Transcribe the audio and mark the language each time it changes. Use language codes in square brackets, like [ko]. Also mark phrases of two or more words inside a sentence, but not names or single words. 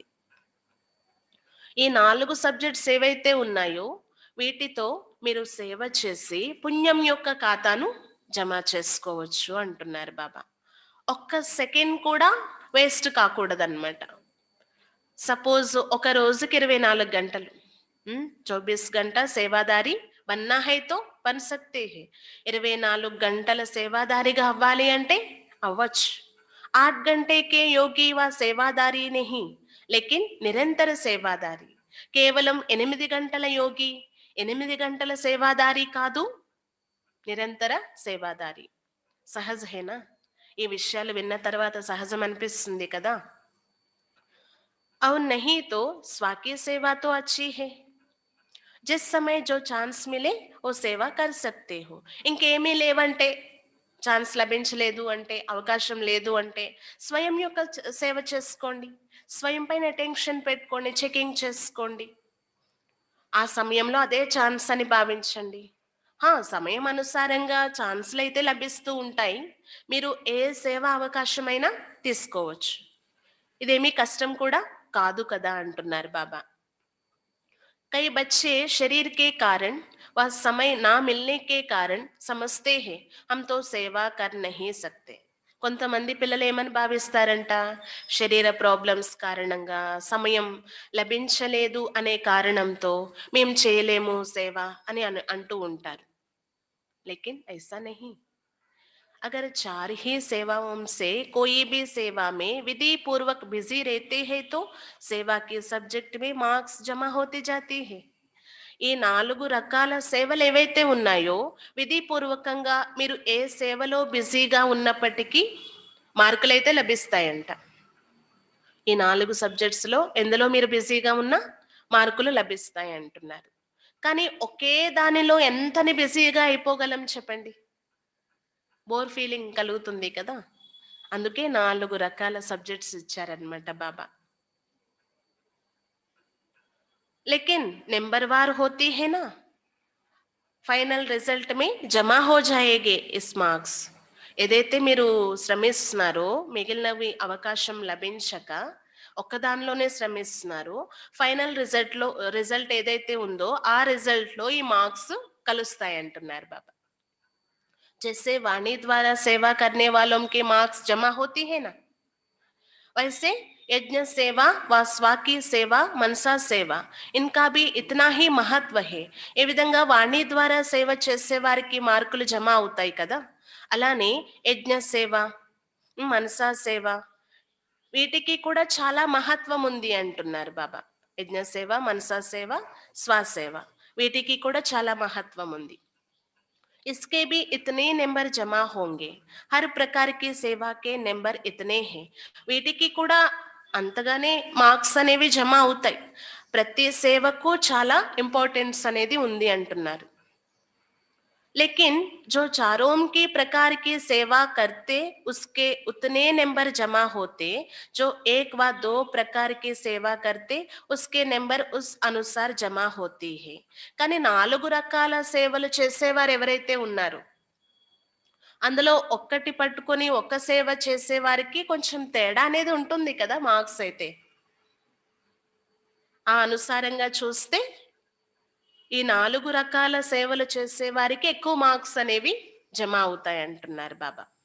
[te] ఈ 4 సబ్జెక్ట్స్ ఏవైతే ఉన్నాయో వీటితో మీరు సేవ చేసి పుణ్యం యొక్క ఖాతాను జమ చేసుకోవచ్చు అంటున్నారు బాబా. ఒక్క సెకండ్ కూడా వేస్ట్ కాకూడదన్నమాట. సపోజ్ ఒక రోజుకి 24 గంటలు, [hi] 24 घंटा सेवाधारी बनना है तो बन सकते हैं. [te] 24 గంటల సేవాదారిగా అవ్వాలి అంటే అవ్వచ్చు. [hi] 8 घंटे के योगी व సేవాదారి नहीं लेकिन निरंतर सेवाधारी. [te] కేవలం 8 గంటల యోగి, 8 గంటల సేవాదారి కాదు, నిరంతర సేవాదారి. [hi] सहज है ना? [te] ఈ విషయాలు విన్న తర్వాత సహజం అనిపిస్తుంది కదా. [hi] और नहीं तो स्वाकी सेवा तो अच्छी है. जिस समय जो चांस मिले वो सेवा कर सकते हो. [te] ఇంకేమీ లేవంటే, ఛాన్స్ లభించలేదు అంటే, అవకాశం లేదు అంటే స్వయం యొక్క సేవ చేసుకోండి. స్వయం పైన అటెన్షన్ పెట్టుకోండి, చెకింగ్ చేసుకోండి. ఆ సమయంలో అదే ఛాన్స్ అని భావించండి. సమయం అనుసారంగా ఛాన్స్లు అయితే లభిస్తూ ఉంటాయి. మీరు ఏ సేవా అవకాశమైనా తీసుకోవచ్చు. ఇదేమీ కష్టం కూడా కాదు కదా అంటున్నారు బాబా. [hi] कई बच्चे शरीर के कारण व समय ना मिलने के कारण समझते हैं हम तो सेवा कर नहीं सकते. [te] కొంతమంది పిల్లలు ఏమని భావిస్తారంట, శరీర ప్రాబ్లమ్స్ కారణంగా సమయం లభించలేదు అనే కారణంతో మేము చేయలేము సేవ అని అంటూ ఉంటారు. [hi] लेकिन ऐसा नहीं. अगर 4 ही सेवाओं से कोई भी सेवा में विधि पूर्वक बिजी रहते हैं तो सेवा के सब्जेक्ट में मार्क्स जमा होती जाती है. [te] ఈ 4 రకాల సేవలు ఏవైతే ఉన్నాయో విధిపూర్వకంగా మీరు ఏ సేవలో బిజీగా ఉన్నప్పటికీ మార్కులు అయితే లభిస్తాయంట. ఈ 4 సబ్జెక్ట్స్లో ఎందులో మీరు బిజీగా ఉన్నా మార్కులు లభిస్తాయి అంటున్నారు. కానీ ఒకే దానిలో ఎంతని బిజీగా అయిపోగలం చెప్పండి? [en] bore feeling [te] కలుగుతుంది కదా. అందుకే 4 రకాల సబ్జెక్ట్స్ ఇచ్చారనమాట బాబా. [hi] लेकिन नंबरवार होती है ना, [en] final result [hi] में जमा हो जाएँगे इस मार्क्स. [te] ఏదైతే మీరు శ్రమిస్తున్నారో, మిగిలినవి అవకాశం లభించక ఒక్కదానిలోనే శ్రమిస్తున్నారో, [en] final result [te] ఏదైతే ఉందో ఆ రిజల్ట్లో ఈ మార్క్స్ కలుస్తాయి అంటున్నారు బాబా. [hi] जैसे वाणी द्वारा सेवा करने वालों के मार्क्स जमा होती है ना, वैसे यज्ञ सेवा व स्वाकी सेवा मनसा सेवा इनका भी इतना ही महत्व है. [te] ఏ విధంగా వాణి ద్వారా సేవ చేసే వారికి మార్కులు జమ అవుతాయి కదా, అలానే యజ్ఞ సేవ, మనసా సేవ వీటికి కూడా చాలా మహత్వం ఉంది అంటున్నారు బాబా. యజ్ఞ సేవ, మనసా సేవ, స్వసేవ వీటికి కూడా చాలా మహత్వం ఉంది. [hi] इसके भी इतने नंबर जमा होंगे. हर प्रकार की सेवा के नंबर इतने हैं. [te] వీటికి కూడా అంతగానే మార్క్స్ అనేవి జమ అవుతాయి. ప్రతి సేవకు చాలా ఇంపార్టెన్స్ అనేది ఉంది అంటున్నారు. [hi] लेकिन जो चारों की प्रकार की सेवा करते उसके उतने नंबर जमा होते. जो एक व 2 प्रकार की सेवा करते उसके नंबर उस अनुसार जमा होती है. [te] కానీ 4 రకాల సేవలు చేసేవారు ఎవరైతే ఉన్నారో అందులో ఒక్కటి పట్టుకొని ఒక్క సేవ చేసే వారికి కొంచెం తేడా అనేది ఉంటుంది కదా మార్క్స్ అయితే. ఆ అనుసారంగా చూస్తే ఈ 4 రకాల సేవలు చేసే వారికి ఎక్కువ మార్క్స్ అనేవి జమ అవుతాయి అంటున్నారు బాబా.